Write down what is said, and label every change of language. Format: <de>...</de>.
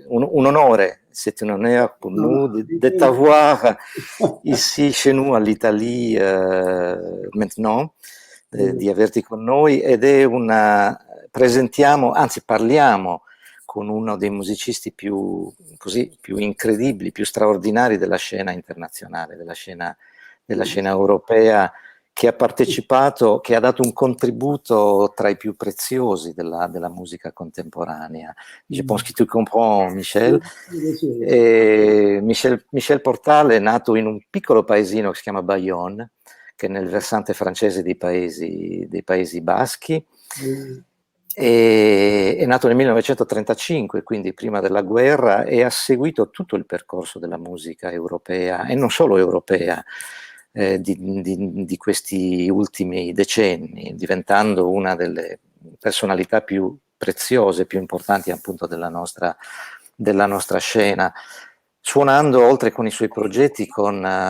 <it>un onore,</it> <fr>c'est un honneur pour non, nous en de effet, t'avoir ici chez nous en Italie maintenant, oui,</fr> <it>di averti con noi ed è presentiamo, anzi parliamo con uno dei musicisti più incredibili, più straordinari della scena internazionale, della scena europea, che ha partecipato, che ha dato un contributo tra i più preziosi della musica contemporanea.</it> <fr>Je pense que tu comprends, Michel. oui, bien sûr, bien sûr.</fr> <it>E Michel Portal è nato in un piccolo paesino che si chiama Bayonne, che è nel versante francese dei Paesi Baschi.</it> <fr>Oui,</fr> <it>È nato nel 1935, quindi prima della guerra, e ha seguito tutto il percorso della musica europea e non solo europea di questi ultimi decenni, diventando una delle personalità più preziose, più importanti appunto della nostra scena, suonando oltre con i suoi progetti con</it>